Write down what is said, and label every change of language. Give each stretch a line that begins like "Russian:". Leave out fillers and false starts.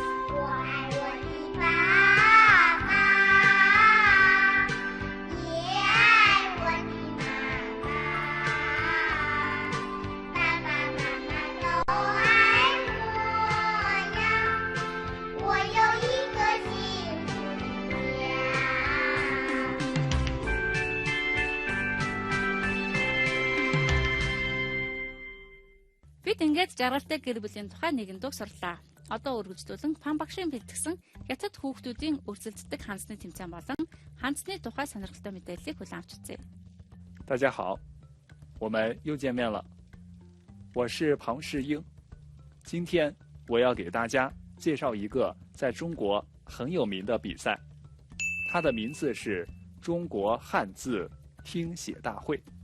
Chinese: 我爱我的爸爸，也爱我的妈妈，爸爸妈妈都爱我呀，我有一个幸福的家。
Mongolian: Бид ингээд жаргалтай гэр бүлийн тухай нэгэн дуу сурлаа. Одоо үргэлжлүүлэн Пан багшийн бэлтгэсэн хятад хүүхдүүдийн өрсөлддөг хансны тэмцээн болон хансны тухай сонирхолтой мэдээллийг хүлээн авч үзье.
Chinese: 大家好，我们又见面了，我是庞世英。今天我要给大家介绍一个在中国很有名的比赛，它的名字是中国汉字听写大会。